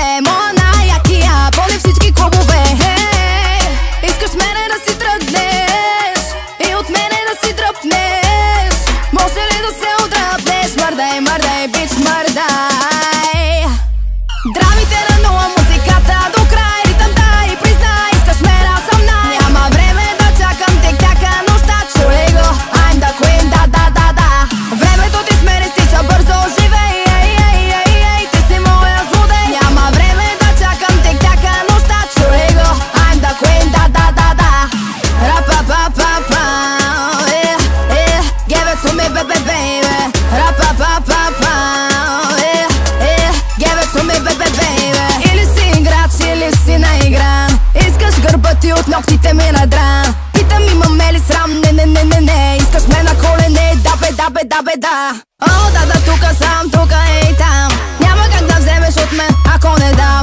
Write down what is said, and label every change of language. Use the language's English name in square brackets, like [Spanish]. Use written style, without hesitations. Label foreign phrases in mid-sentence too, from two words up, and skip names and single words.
[Bulgarian] Моя най-якия, пълни всички клубове. Искаш мене да си тръгнеш и от мене да си дръпнеш. Може ли да се отдръпнеш? Мърдай, мърдай, бич, мърдай. Драмите на нула, музиката до край. Ритъм дай, признай, искаш ме да съм най. Няма време да чакам тик-така нощта. Чули го, [English] I'm the queen, [Bulgarian] да, да, да, да. Времето ти с мене стича бързо, живей, ей, ей, ей, ей, ти си моя злодей. Няма време да чакам тик-така нощта. Чули го, [English] I'm the queen, [Bulgarian] да, да, да, да. Ra-pa-pa-pa-pa, [English] yeah, yeah. Give it to me, baby, baby. Ra-pa-pa-pa-pa, yeah, yeah. Give it to me, baby, baby. [Bulgarian] Или си играч, или си наигран. Искаш гърба ти от ногтите ми надран. Питам имаме ли срам, не, не, не, не, не. Искаш ме на колене, да бе, да бе, да бе, да. О, да, да, тука съм, тука и там. Няма как да вземеш от мен, ако не дам.